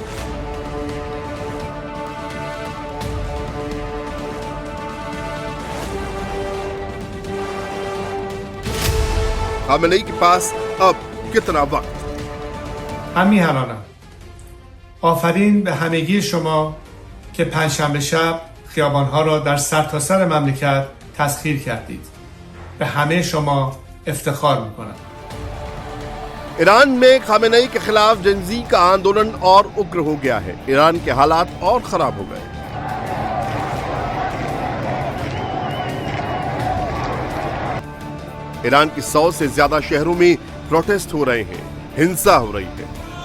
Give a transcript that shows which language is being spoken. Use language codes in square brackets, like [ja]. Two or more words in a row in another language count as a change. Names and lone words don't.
[hi] खामेनेई के पास अब कितना वक्त؟ [fa] همیهنانم آفرین به همگی شما که پنجشنبه شب خیابانها را در سرتاسر مملکت تسخیر کردید. به همه شما افتخار میکنم. [hi] ईरान में खामेनेई के खिलाफ जेंजी का आंदोलन और उग्र हो गया है। ईरान के हालात और खराब हो गए। ईरान की 100 से ज्यादा शहरों में प्रोटेस्ट हो रहे हैं, हिंसा हो रही है।